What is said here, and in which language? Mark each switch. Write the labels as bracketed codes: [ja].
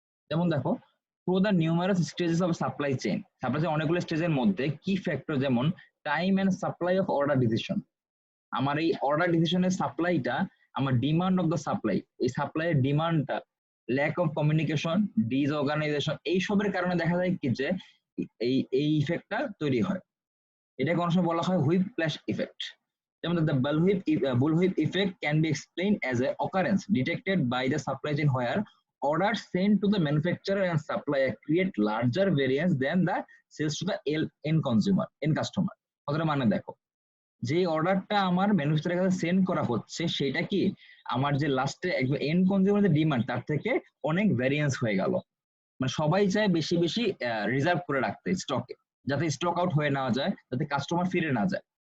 [bn] যেমন দেখো, [en] through the numerous stages of supply chain, [bn] অনেকগুলো স্টেজের মধ্যে কি [en] Factor, যেমন time and supply of order decision. [bn] আমার এই অর্ডার ডিসিশনের সাপ্লাইটা, আমার ডিমান্ড অফ দ্য সাপ্লাই, এই সাপ্লাইয়ের ডিমান্ডটা, ল্যাক অফ কমিউনিকেশন, ডিসঅর্গানাইজেশন, এইসবের কারণে দেখা যায় কি যে এই ইফেক্টটা তৈরি হয়। এটাকে অনেক সময় বলা হয় হুইপ প্লাশ ইফেক্ট। [en] যেমন the bullwhip effect can be explained as a occurrence detected by the supply chain where orders sent to the manufacturer and supplier create larger variance than the sales to the end customer. [bn] কথাটা মানে দেখো, যে অর্ডারটা আমার ম্যানুফ্যাকচারের কাছে send করা হচ্ছে সেটা কি আমার যে লাস্টে একদম এন্ড কনজিউমার যে ডিমান্ড তার থেকে অনেক ভ্যারিয়েন্স হয়ে গেল। মানে সবাই চায় বেশি বেশি রিজার্ভ করে রাখতে স্টকে, যাতে স্টক আউট হয়ে না যায়, যাতে কাস্টমার ফিরে না যায়।